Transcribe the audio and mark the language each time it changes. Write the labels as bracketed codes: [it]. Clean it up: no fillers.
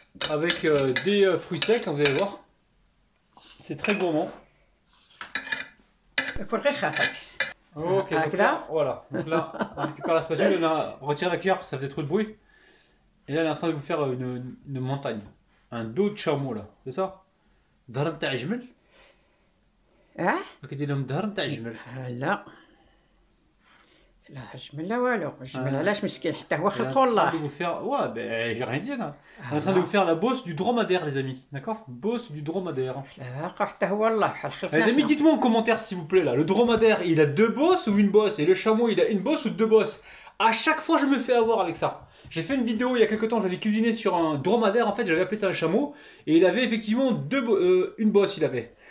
[fr] Avec des fruits secs, vous allez voir. C'est très gourmand. Ok, donc là, voilà. Donc là, on récupère la spatule, on retire la cuillère parce que ça faisait trop de bruit. Et là, elle est en train de vous faire une montagne. Un dos de chameau là, c'est ça? [ar] ظهر نتاع جمل؟ كيدير لهم ظهر نتاع جمل. لا لا جمل لا والو. جمل علاش مسكين حتى هو خلقو الله. [fr] Ouais, ben j'ai rien dit là. On est en train de vous faire la bosse du dromadaire les amis, d'accord? Bosse du dromadaire. [ar] حتى هو الله بحال خلقنا. [fr] Les amis, dites-moi en commentaire s'il vous plaît là, le dromadaire il a 2 bosses ou une bosse? Et le chameau il a une bosse ou 2 bosses? À chaque fois je me fais avoir avec ça. J'ai fait une vidéo il y a quelques temps, j'avais cuisiné sur un dromadaire, en fait j'avais appelé ça un chameau, et il avait effectivement une bosse il avait.